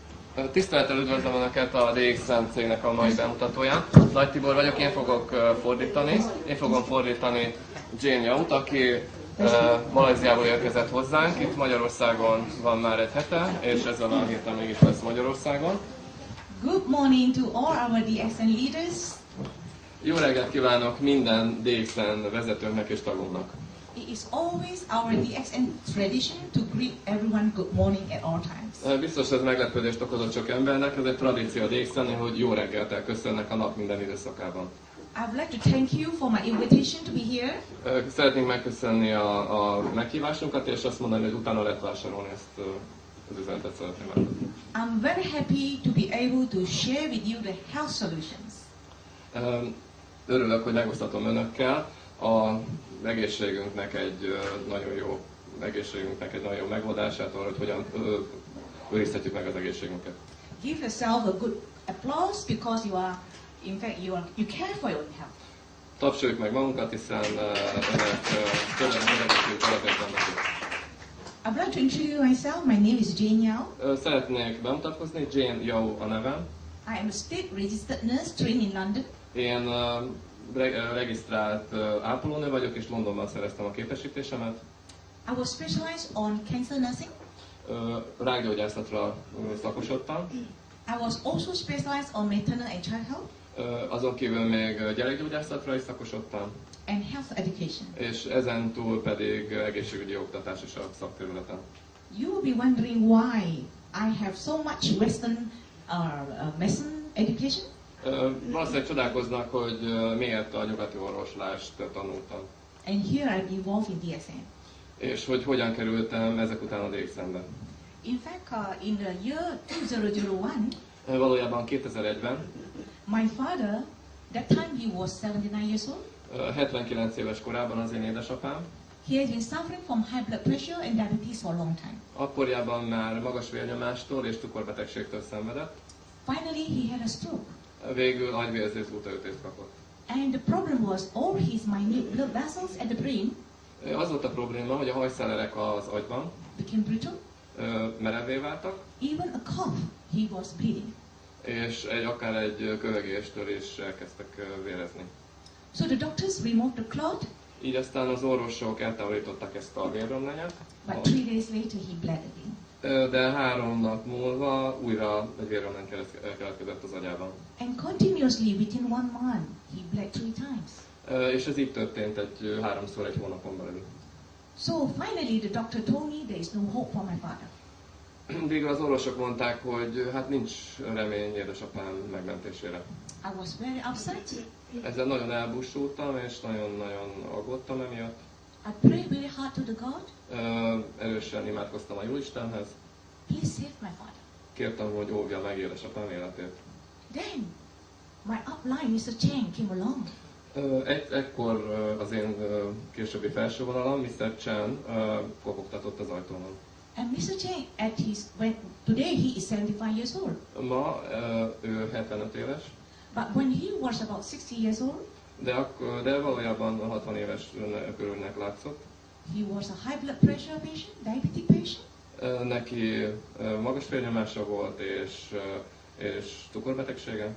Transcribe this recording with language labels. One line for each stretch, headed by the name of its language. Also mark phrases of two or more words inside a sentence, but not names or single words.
Hungarian: Tisztelettel üdvözlöm Önöket a DXN cégnek a mai bemutatóján. Nagy Tibor vagyok, én fogok fordítani. Én fogom fordítani Jane Young-t, aki Malajziából érkezett hozzánk. Itt Magyarországon van már egy hete, és ezen a héten mégis lesz Magyarországon.
English: Good morning to all our DXN leaders.
Hungarian: Jó reggelt kívánok minden DXN vezetőnknek és tagunknak.
English: It is always our DXN tradition to greet everyone good morning at all times.
Hungarian: Biztos ez meglepődést okozott sok embernek, ez egy tradíció a DXN-nél, hogy jó reggelt elköszönnek a nap minden időszakában.
English: I would like to thank you for my invitation to be here.
Hungarian: Szeretnénk megköszönni a meghívásunkat, és azt mondani, hogy utána lehet vásárolni ezt az üzenetet szeretném megköszönni.
English: I'm very happy to be able to share with you the health solutions.
Hungarian: Örülök, hogy megosztatom Önökkel a egészségünknek egy nagyon jó megoldását arra, hogy hogyan őrizhetjük meg az egészségünket.
English: Give yourself a good applause because you care for your health.
Hungarian: Tapsoljuk meg magunkat, hiszen Önök egészségük alapján vannak itt.
English: I'd like to introduce myself. My name is Jane Yao.
Hungarian: Szeretnék bemutatkozni, Jane Yao a nevem.
English: I am a state registered nurse trained in London.
Hungarian: Én regisztrált ápolónő vagyok, és Londonban szereztem a képesítésemet.
English: I was specialized on cancer nursing.
Hungarian: Rákgyógyászatra szakosodtam.
English: I was also specialized on maternal and child health.
Hungarian: Azon kívül még gyerekgyógyászatra is szakosodtam.
English: And health education.
Hungarian: És ezen túl pedig egészségügyi oktatás is a szakterületen.
English: You will be wondering why I have so much Western medicine education.
Hungarian: Valószínűleg csodálkoznak, hogy miért a nyugati orvoslást tanultam.
English: And here I'm involved in DXN.
Hungarian: És hogy hogyan kerültem ezek után a DXN-be.
English: In fact, in the year 2001,
Hungarian: valójában 2001-ben,
English: my father, that time he was 79 years old.
Hungarian: 79 éves korában az én édesapám.
English: He has been suffering from high blood pressure and diabetes for a long time.
Hungarian: Akkorjában már magas vérnyomástól és cukorbetegségtől szenvedett.
English: Finally, he had a stroke.
Hungarian: Végül agyvérzés útleütést kapott.
English: And the problem was all his minute blood vessels at the brain
Hungarian: Az volt a probléma, hogy a hajszállerek az agyban
English: became brittle.
Hungarian: Merevé váltak.
English: Even a cough, he was bleeding.
Hungarian: És akár egy kövegéstől is elkezdtek vérezni.
English: So the doctors removed the clot.
Hungarian: Így aztán az orvosok eltávolították ezt a vérromlányát.
English: But 3 days later he bled again.
Hungarian: De 3 nap múlva újra egy vérromlány keletkezett az agyában.
English: And continuously within 1 month he bled 3 times.
Hungarian: És ez így történt 3-szor egy hónapon belül.
English: So finally the doctor told me there is no hope for my father.
Hungarian: Végül az orvosok mondták, hogy hát nincs remény édesapám megmentésére.
English: I was very upset.
Hungarian: Ezzel nagyon elbúsultam, és nagyon-nagyon aggódtam emiatt.
English: I prayed very hard to the God.
Hungarian: Erősen imádkoztam a Jóistenhez.
English: Please save my father.
Hungarian: Kértem, hogy óvja meg édesapám életét.
English: Then my upline, Mr. Chang, came along.
Hungarian: Ekkor az én későbbi felsővonalam, Mr. Chan, kopogtatott az ajtómon.
English: And Mr. Chang, today he is 75 years old.
Hungarian: Ma ő 75 éves.
English: But when he was about 60 years old,
Hungarian: de valójában 60 éves körülnek látszott.
English: he was a high blood pressure patient, diabetic patient.
Hungarian: Neki magas vérnyomása volt és cukorbetegsége.